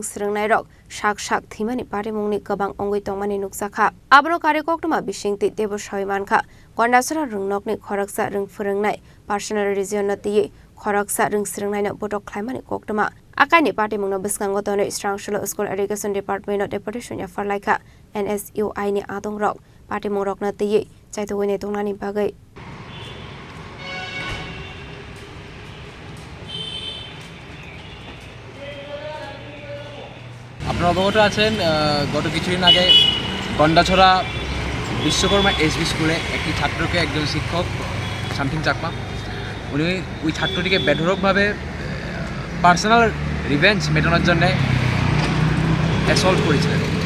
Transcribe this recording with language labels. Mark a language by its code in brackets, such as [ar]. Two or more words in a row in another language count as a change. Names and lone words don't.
[trp] Sringnai Rok Shak Thimani Party Mungni Kabang Ongui Tongmani Nuksaka Abro Kari Koktuma Bisingte Debo Shawimanka Gondasura Rungnokni Khoraksa Rung Furangnai [en] Personal Region [trp] Nati Khoraksa Rung Sringnai Botok Climate Koktuma Akani Party Mungno Biskangotono Srangshula [en] School Education Department [trp] Deputation ya Farlaika NSUI ni Adongrok Party Mungrok Nati Chaituwini Tungnani Bagai [bn] আপনারা অবগত আছেন গত কিছুদিন আগে গন্ডাছড়া বিশ্বকর্মা এসবি স্কুলে একটি ছাত্রকে একজন শিক্ষক সামথিং চাকমা উনি ওই ছাত্রটিকে বেধড়কভাবে [en] personal revenge [bn] মেটানোর জন্য অ্যাসল্ট করেছিলেন।